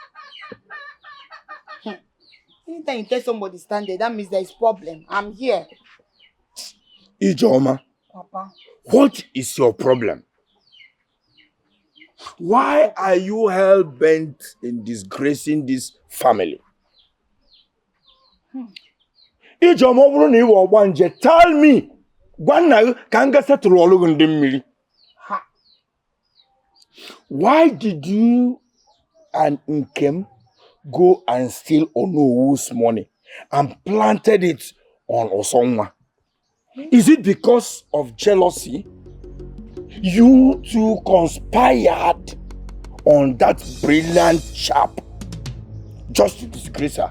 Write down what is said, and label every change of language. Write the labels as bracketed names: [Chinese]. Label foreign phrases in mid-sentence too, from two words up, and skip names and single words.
[English] Ijeoma, Sunday. Anytime you tell somebody stand there, that means there is problem. I'm here. Ijeoma, Papa. what is your problem? Why are you hell-bent in disgracing this family? [Igbo] Ijeoma, ọ bụrụ na ị wụ ọgbanje, [English] tell me. [Igbo] Gwa nna gị ka m ga setụrụ ọlụ gị ndị mmiri. [English] Why did you and Nkem go and steal Onowu's money and planted it on Osonwa? Is it because of jealousy? You two conspired on that brilliant chap just to disgrace her.